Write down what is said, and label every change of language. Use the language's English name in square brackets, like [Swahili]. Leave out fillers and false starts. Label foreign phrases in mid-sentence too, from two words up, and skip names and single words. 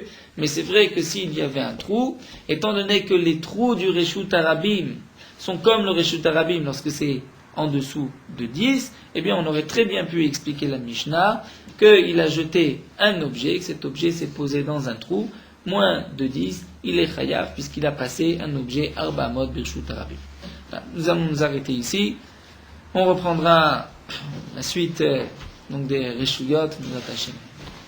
[French] Mais c'est vrai que s'il y avait un trou, étant donné que les trous du [Hebrew] רשות הרבים [French] sont comme le [Hebrew] רשות הרבים [French] lorsque c'est en dessous de 10, eh bien on aurait très bien pu expliquer la Mishnah qu'il a jeté un objet, que cet objet s'est posé dans un trou, moins de 10, il est chayav puisqu'il a passé un objet [Hebrew] ארבע אמות ברשות הרבים. [French] Nous allons nous arrêter ici. On reprendra la suite donc des Reshuyot, nous attachons.